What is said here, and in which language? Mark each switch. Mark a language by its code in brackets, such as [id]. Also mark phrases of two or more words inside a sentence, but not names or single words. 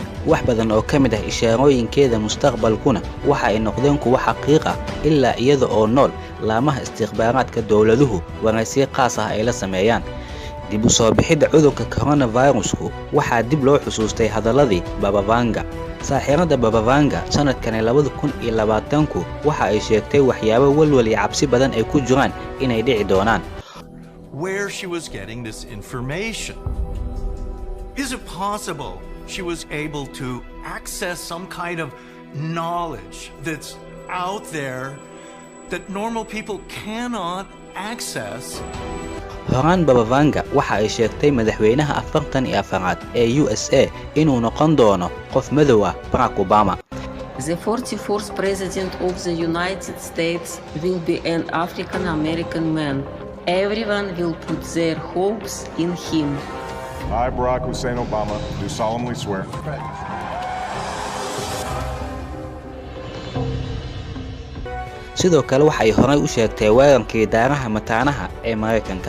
[so] Wax badan oo kamid ah ishaarooyinkeeda mustaqbalkuna waxa ay noqdeen kuwa xaqiiq ah ilaa iyada oo nool laamaha istikhbaaraadka dawladuhu waraysi qaas ah ay la sameeyaan. dib u soo bixida cudurka coronavirusku waxaa dib loo xusuustay hadaladii Baba Vanga. saaxiirada Baba Vanga sanadkan 2020 waxa ay sheegtay waxyaabo walwal iyo cabsi badan ay ku jiraan inay dhici doonaan. [en] Where she was getting this information. Is it possible she was able to access some kind of knowledge that's out there that normal people cannot access? [so] horaan Baba Vanga waxa ay sheegtay madaxweynaha 44aad ee USA inuu noqon doono qof madow ah Barack Obama. [en] The 44th president of the United States will be an African American man. Everyone will put their hopes in him. I, Barack Hussein Obama, do solemnly swear. [so] sidoo kale waxay horay u sheegtay weerarkii daaraha mataanaha ee Mareykanka.